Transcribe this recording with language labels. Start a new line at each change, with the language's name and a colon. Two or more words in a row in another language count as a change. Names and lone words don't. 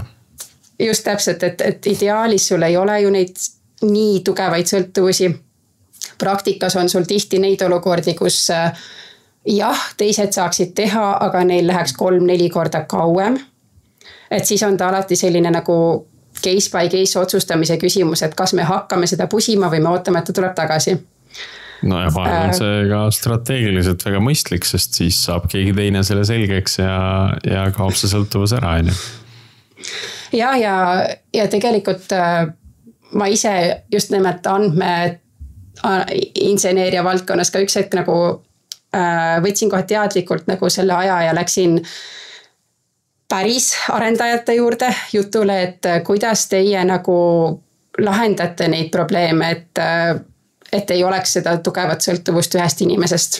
Estonian: Just täpselt, et ideaalis sul ei ole ju neid nii tugevaid sõltuvusi. Praktikas on sul tihti neid olukordi, kus jah, teised saaksid teha, aga neil läheks 3-4 korda kauem. Et siis on ta alati selline nagu
English: case by case
Estonian: otsustamise küsimus, et kas me hakkame seda pusima või me ootame, et ta tuleb tagasi. No ja vahel on see ka strateegiliselt väga mõistlik, sest siis saab keegi teine selle selgeks ja kaob see sõltuvus ära. Ja tegelikult ma ise just nimelt inseneeria valdkonnas ka üks hetk nagu võtsin kohe teadlikult nagu selle aja ja läksin päris arendajate juurde jutule, et kuidas teie nagu lahendate neid probleeme, et ei oleks seda tugevat sõltuvust ühest inimesest.